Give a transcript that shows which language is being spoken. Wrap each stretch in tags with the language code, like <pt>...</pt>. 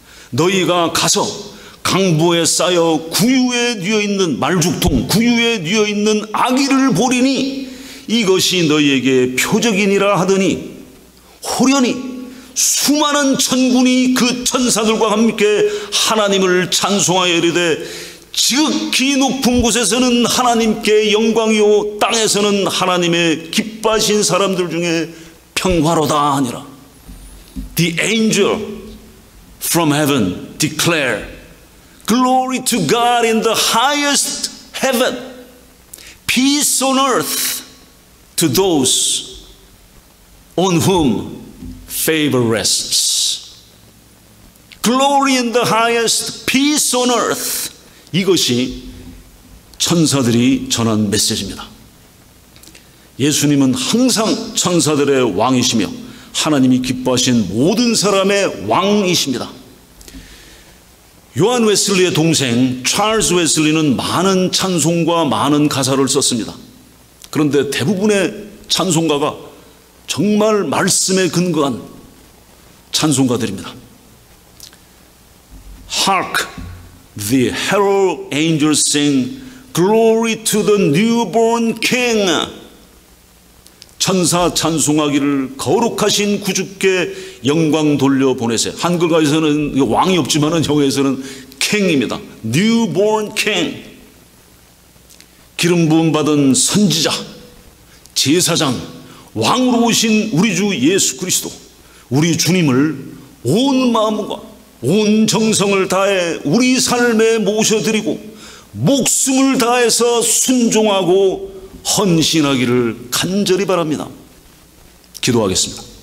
<ko>너희가 가서 강보에 쌓여 구유에 뉘어있는 말죽통, 구유에 뉘어있는 아기를 보리니 이것이 너희에게 표적이니라 하더니 호련히 수많은 천군이 그 천사들과 함께 하나님을 찬송하여 이르되 지극히 높은 곳에서는 하나님께 영광이요 땅에서는 하나님의 기뻐하신 사람들 중에 평화로다 하니라.</ko> <en>The angel from heaven declare Glory to God in the highest heaven, peace on earth to those on whom favor rests. Glory in the highest, peace on earth.</en> <ko>이것이 천사들이 전한 메시지입니다. 예수님은 항상 천사들의 왕이시며 하나님이 기뻐하신 모든 사람의 왕이십니다. 요한 웨슬리의 동생 찰스 웨슬리는 많은 찬송과 많은 가사를 썼습니다. 그런데 대부분의 찬송가가 정말 말씀에 근거한 찬송가들입니다.</ko> <en>Hark, the herald angels sing, Glory to the newborn King.</en> <ko>천사 찬송하기를 거룩하신 구주께 영광 돌려보내세. 한글가에서는 왕이 없지만은 영어에서는 king 입니다.</ko> <en>newborn king.</en> <ko>기름 부음 받은 선지자, 제사장, 왕으로 오신 우리 주 예수 그리스도, 우리 주님을 온 마음과 온 정성을 다해 우리 삶에 모셔드리고 목숨을 다해서 순종하고 헌신하기를 간절히 바랍니다. 기도하겠습니다.</ko>